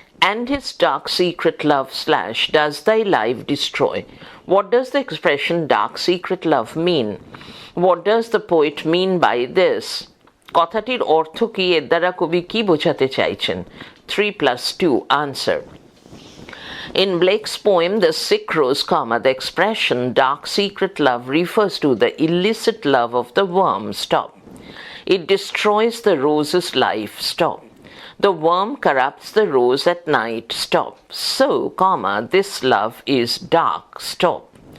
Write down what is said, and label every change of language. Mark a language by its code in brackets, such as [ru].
[en] And his dark secret love / does thy life destroy? What does the expression dark secret love mean? What does the poet mean by this? [bn] কথাটির অর্থ কি, এর দ্বারা কবি কি বোঝাতে চাইছেন? 3 + 2. Answer. [en] In Blake's poem The Sick Rose, the expression dark secret love refers to the illicit love of the worm. Stop. It destroys the rose's life. Stop. The worm corrupts the rose at night. Stop. So, this love is dark. Stop.